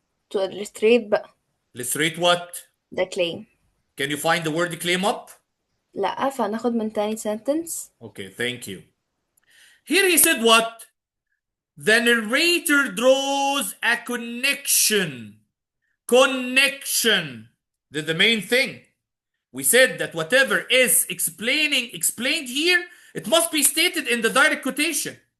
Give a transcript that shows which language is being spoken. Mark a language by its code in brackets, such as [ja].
[en] to illustrate بقى Illustrate what? the claim. Can you find the word claim up? [ar] لأ فهناخد من تاني sentence. [en] Okay, thank you. Here he said what? The narrator draws a connection. Connection. That's the main thing. We said that whatever is explained here, it must be stated in the direct quotation.